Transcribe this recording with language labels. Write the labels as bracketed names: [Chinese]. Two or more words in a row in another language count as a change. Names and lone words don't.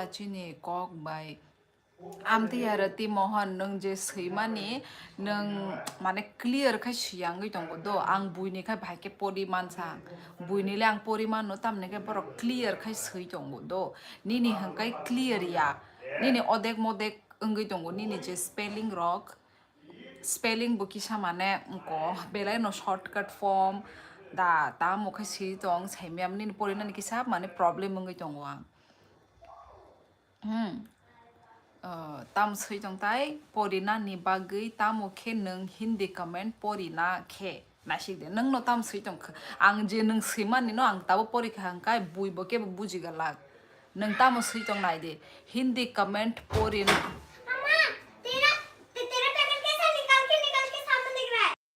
[Bodo] चिनी कक बाय आमती आरो तिमहन नों जे सैमानि नों माने क्लियर खाय सियांगै दंगो दो आं बुइनिखाय भाइके परिमान सा बुइनिले आं परिमान नो तामनेके बर क्लियर खाय सै दंगो दो निनि हंकाय क्लियर या निनि अदेक मदेक अंगै दंगो निनि जे स्पेलिंग रक स्पेलिंग बुकिसा माने उनको बेलाय नो [English] shortcut form [Bodo] दा ता मुखे सी दं सैमियाम निनि परिना निकिसा माने प्रॉब्लेम अंगै दंगो आं ताम सैजोंताय परिना नि बागै तामोखे नों हिंदी कमेंट परिना खे नासिक दे नों नो ताम सैजों आं जे नों सैमानि नो आं ताबो परिखा हंकाय बुइबो के बुजिगला नों तामो सैजों नाय दे हिंदी कमेंट परिना [Hindi] तेरा तेरा पैकेट कैसा निकाल के सामने दिख रहा है